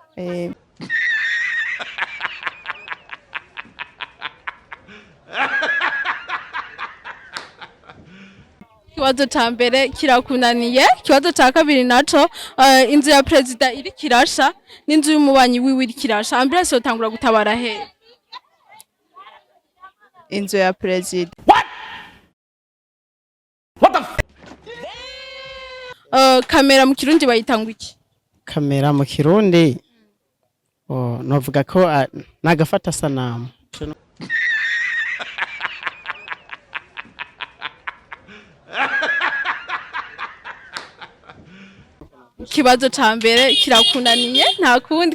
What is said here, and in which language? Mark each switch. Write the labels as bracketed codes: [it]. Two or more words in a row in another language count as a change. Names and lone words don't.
[rn] Ikibazo ca mbere kirakunaniye. Ikibazo ca kabiri naco inzu ya president iri kirasha n'inzu y'umubanyi wiwe iri kirasha. Ambulance yotangura gutabara he? inzu ya president. [en] What the [rn] kamera mu kirundi bayitangwa iki? Kamera mu kirundi novuga ko nagafata sanamu. Ikibazo ca mbere kirakunaniye nta kundi.